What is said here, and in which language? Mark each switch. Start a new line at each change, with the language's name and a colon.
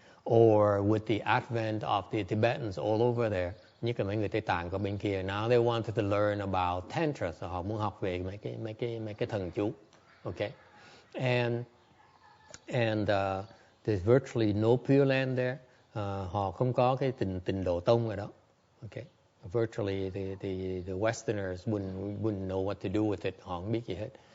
English: Or with the advent of the Tibetans all over there,
Vietnamese: nhất là mấy người Tây Tạng ở bên kia,
English: now they wanted to learn about tantra, so
Vietnamese: họ muốn học về mấy cái thần chú.
English: Okay, and there's virtually no Pure Land there.
Vietnamese: Họ không có cái tình độ tông ở đó.
English: Okay, virtually the Westerners wouldn't know what to do with it.
Vietnamese: Họ không biết gì hết.